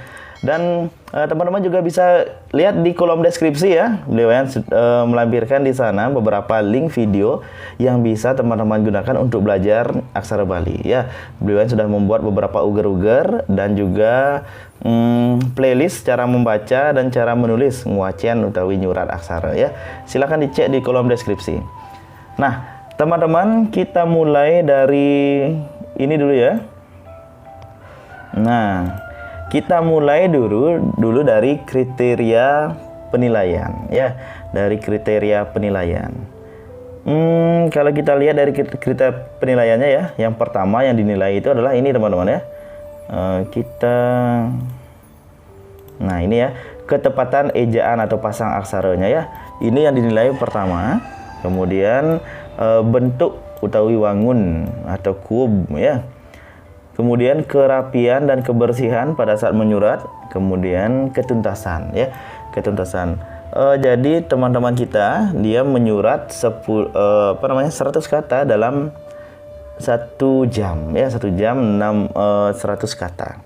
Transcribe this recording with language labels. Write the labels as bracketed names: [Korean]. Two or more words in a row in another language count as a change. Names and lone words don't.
[Indonesian] Dan teman-teman juga bisa lihat di kolom deskripsi ya, beliau yang melampirkan di sana beberapa link video yang bisa teman-teman gunakan untuk belajar aksara Bali ya. Beliau yang sudah membuat beberapa uger-uger dan juga playlist cara membaca dan cara menulis [Balinese] nguacian utawi nyurat [Indonesian] aksara ya. Silahkan dicek di kolom deskripsi. Nah, teman-teman, kita mulai dari ini dulu ya. Nah, kita mulai dulu dari kriteria penilaian ya, dari kriteria penilaian. Kalau kita lihat dari kriteria penilaiannya ya, yang pertama yang dinilai itu adalah ini teman-teman ya. Nah ini ya, ketepatan ejaan atau pasang aksaranya ya. Ini yang dinilai pertama. Kemudian bentuk [Balinese] utawi wangun [Indonesian] atau kub ya. Kemudian kerapian dan kebersihan pada saat menyurat, kemudian ketuntasan ya, ketuntasan. Jadi teman-teman kita dia menyurat 100 kata dalam 1 jam ya, 1 jam 100 kata.